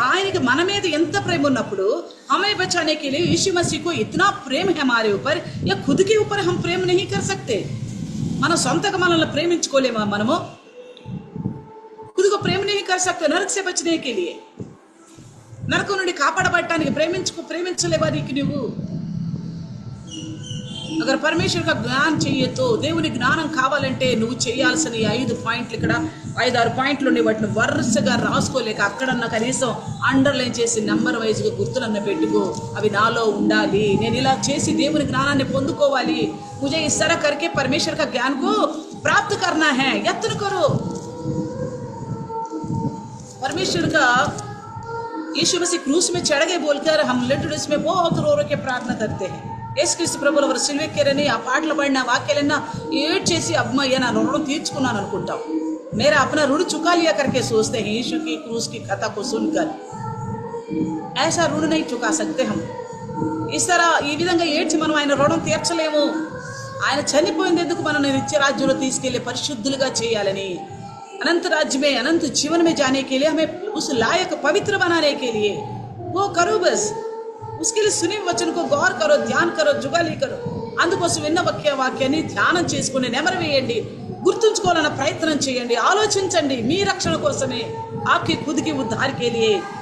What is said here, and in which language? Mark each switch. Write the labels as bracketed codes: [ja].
[te] ఆయనకి మన మీద ఎంత ప్రేమ ఉన్నప్పుడు, [hi] हमें बचाने के लिए यीशु मसीह को इतना प्रेम है हमारे ऊपर, या खुद के ऊपर हम प्रेम नहीं कर सकते. [te] మనం సొంతగా మనల్ని ప్రేమించుకోలేమా? మనము [hi] खुद को प्रेम नहीं कर सकते. नरक से बचने के लिए, [te] నరకం నుండి కాపాడబడటానికి ప్రేమించలేవా నీకు నువ్వు? [hi] అగర్ పరమేశ్వర్ का ज्ञान चाहिए तो, [te] దేవుని జ్ఞానం కావాలంటే నువ్వు చేయాల్సిన ఈ 5 పాయింట్లు, ఇక్కడ 5-6 పాయింట్లు ఉన్నాయి. వాటిని వరుసగా రాసుకోలేక అక్కడన్నా కనీసం అండర్లైన్ చేసి నెంబర్ వైజ్గా గుర్తులన్న పెట్టుకో. అవి నాలో ఉండాలి, నేను ఇలా చేసి దేవుని జ్ఞానాన్ని పొందుకోవాలి. [hi] मुझे इस तरह करके परमेश्वर का ज्ञान को प्राप्त करना है. यत्न करो. परमेश्वर का यीशु मसीह क्रूस में चढ़ गए बोलकर हम लिटरली में बहुत रो के प्रार्थना करते हैं. [te] యేసుక్రీస్తు ప్రభుల వారు సిలువెక్కారని ఆ పాటలు పడిన వాక్యాలన్నా ఏడ్చేసి అమ్మయ్య నా రుణం తీర్చుకున్నాను అనుకుంటాం. [hi] मेरा अपना ऋण चुका लिया करके सोचते हैं. यीशु की क्रूस की कथा को सुनकर ऐसा ऋण नहीं चुका सकते हम. इस तरह [te] ఈ విధంగా ఏడ్చి మనం ఆయన రుణం తీర్చలేము. ఆయన చనిపోయింది ఎందుకు? మనల్ని నిత్య రాజ్యంలో తీసుకెళ్లి పరిశుద్ధులుగా చేయాలని, [hi] अनंत राज्य में, अनंत जीवन में जाने के लिए, हमें उस लायक पवित्र बनाने के लिए. वो करो बस. उसके लिए सुने वचन को गौर करो, ध्यान करो, जुगाली करो. [te] అందుకోసం విన్న వాక్యాన్ని ధ్యానం చేసుకుని నెమరు వేయండి, గుర్తుంచుకోవాలన్న ప్రయత్నం చేయండి, ఆలోచించండి. మీ రక్షణ కోసమే, [hi] आपके खुद के उद्धार के लिए.